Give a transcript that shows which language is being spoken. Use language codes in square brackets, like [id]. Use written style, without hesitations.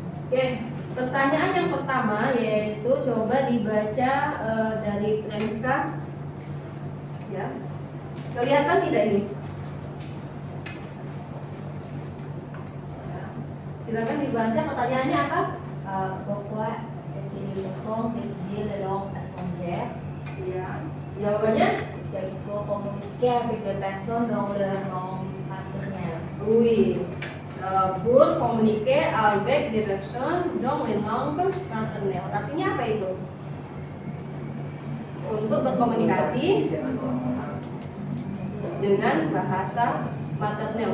[id] Oke, pertanyaan yang pertama yaitu coba dibaca dari Franska. Ya. Kelihatan tidak ini? Ya. Silakan dibaca, pertanyaannya apa? [fr] Pourquoi est-il important d'étudier les langues étrangères? [id] Ya. Jawabannya? [fr] C'est pour communiquer avec des personnes dans leur langue maternelle. Oui. Pour communiquer avec des personnes dans les langues maternelles. [id] Artinya apa itu? Untuk berkomunikasi dengan bahasa maternel.